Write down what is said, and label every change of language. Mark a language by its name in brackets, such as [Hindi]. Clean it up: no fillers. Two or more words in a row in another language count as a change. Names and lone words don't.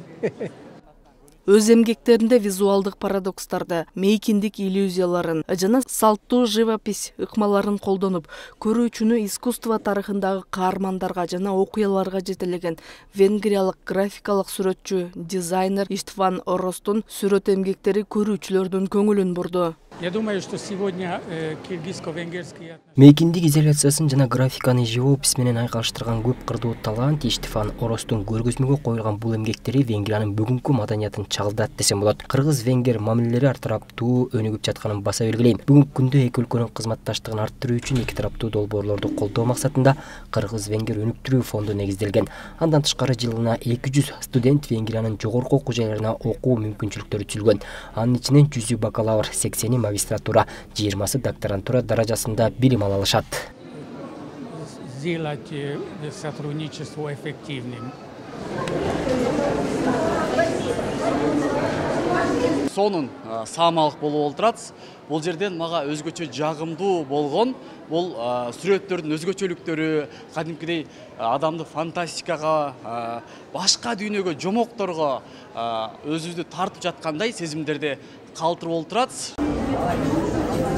[Kyrgyz] Өз эмгектеринде визуалдык парадокстарды, мейкиндик иллюзияларын жана салттуу живопись ыкмаларын колдонуп, көрүүчүнү искусство тарыхындагы каармандарга жана окуяларга жетелеген венгриялык графикалык сүрөтчү, дизайнер Иштван Оростун сүрөт эмгектери көрүүчүлөрдүн көңүлүн бурду. [Russian] Я думаю, что сегодня киргизско-венгерский [Kyrgyz] мейкиндик изоляциясын жана графиканы живопись менен айкалыштырган көп кырдуу талант Иштван Оростун көргөзмөгө коюлган бул эмгектери Венгриянын бүгүнкү маданиятын чагылдат десем болот. Кыргыз-венгер мамилелери артараптуу өнүгүп жатканын баса белгилейм. Бүгүнкү күндө эки өлкөнүн кызматташтыгын арттыруу үчүн эки тараптуу долбоорлорду колдоо максатында Кыргыз-венгер өнүктүрүү фонду негизделген. Андан тышкары жылына 200 студент Венгриянын жогорку окуу жайларына окуу мүмкүнчүлүктөрү түзүлгөн. Анын ичинен 100 бакалавр, 80 магистратура, 20 докторантура даражасында билим ала алышат. [Russian] Сделать сотрудничество эффективным. [Kyrgyz] Сонун саамалык болуп отурат. Бул жерден мага өзгөчө жагымдуу болгон бул сүрөттөрдүн өзгөчөлүктөрү, кадимкидей адамды фантастикага, башка дүйнөгө, жомокторго өзүбүздү тартып жаткандай сезимдерди калтырып отурат.